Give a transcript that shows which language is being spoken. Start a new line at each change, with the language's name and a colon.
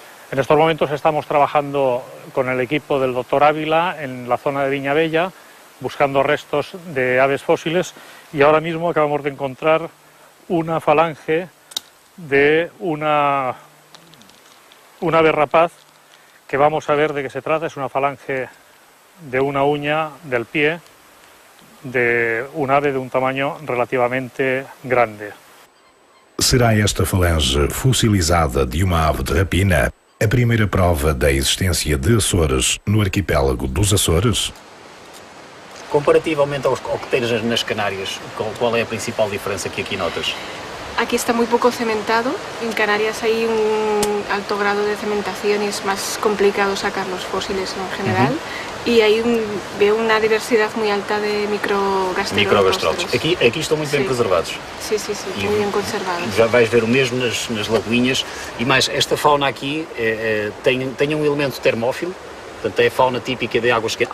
Spanish: En estos momentos estamos trabajando con el equipo del doctor Ávila en la zona de Viñabella, buscando restos de aves fósiles, y ahora mismo acabamos de encontrar una falange de una ave rapaz, que vamos a ver de qué se trata. Es una falange de una uña del pie de un ave de un tamaño relativamente grande.
Portuguese: Será esta falange fossilizada de uma ave de rapina a primeira prova da existência de Açores no arquipélago dos Açores? Comparativamente ao que tens nas Canárias, qual é a principal diferença que aqui notas?
Spanish: Aquí está muy poco cementado, en Canarias hay un alto grado de cementación y es más complicado sacar los fósiles en general. Y veo una diversidad muy alta de microgasterópodos.
Portuguese: Aqui estão muito bem preservados. Sim, muito bem conservados. Já vais ver o mesmo nas lagoinhas. E mais, esta fauna aqui tem um elemento termófilo, portanto é a fauna típica de águas quentes.